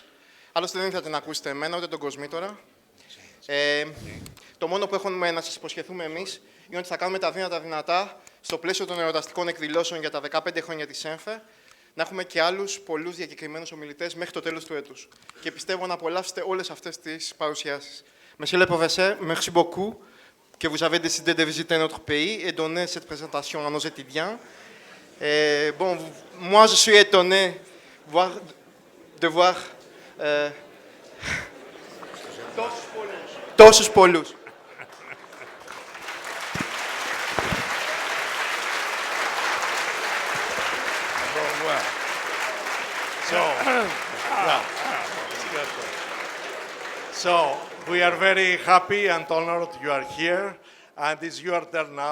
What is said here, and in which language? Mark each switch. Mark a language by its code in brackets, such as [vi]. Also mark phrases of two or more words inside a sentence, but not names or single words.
[el] Άλλωστε δεν ήθελατε να ακούσετε εμένα, ούτε τον Κοσμήτορα. Το μόνο που έχουμε να σας υποσχεθούμε εμείς είναι ότι θα κάνουμε τα δύνατα δυνατά στο πλαίσιο των εορταστικών εκδηλώσεων για τα 15 χρόνια της ΣΕΜΦΕ, να έχουμε και άλλους πολλούς διακεκριμένους ομιλητές μέχρι το τέλος του έτους. Και πιστεύω να απολαύσετε όλες αυτές τις παρουσιάσεις. [fr] Monsieur le professeur, merci beaucoup que vous avez décidé de visiter notre pays et donner cette présentation à nos étudiants. Bon, moi, je suis étonné de voir [el] τόσους πολλούς. [en] So, we are very happy and honored you are here, and it's your turn now.